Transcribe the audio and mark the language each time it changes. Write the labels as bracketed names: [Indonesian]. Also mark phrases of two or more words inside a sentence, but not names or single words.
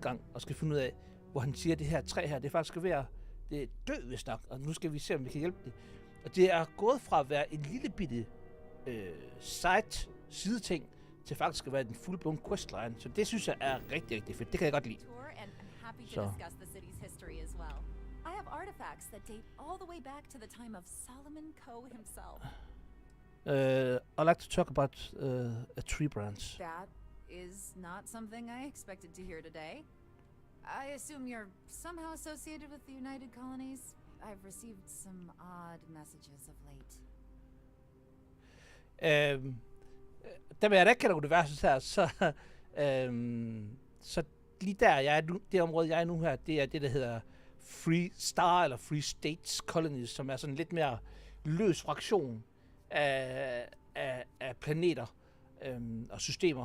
[Danish] gang, og skal finde ud af, hvor han siger, at det her træ her, det er faktisk ved at dø, hvis nok. Og nu skal vi se, om vi kan hjælpe det. Og det er gået fra at være en lille bitte sideting, til faktisk at være en [English] full-blown questline. [Danish] Så det synes jeg er rigtig, rigtig fedt. Det kan jeg godt lide. Så. [English] I have artifacts that date all the way back to the time of Solomon Coe himself. I'd like to talk about a tree branch. That is not something I expected to hear today. I assume you're somehow associated with the United Colonies? I've received some odd messages of late. [Danish] Da jeg ikke kender universet her, så lige der, jeg er nu, det område, jeg er nu her, det er det, der hedder Free Star, eller Free States Colonies, som er sådan lidt mere løs fraktion af planeter og systemer.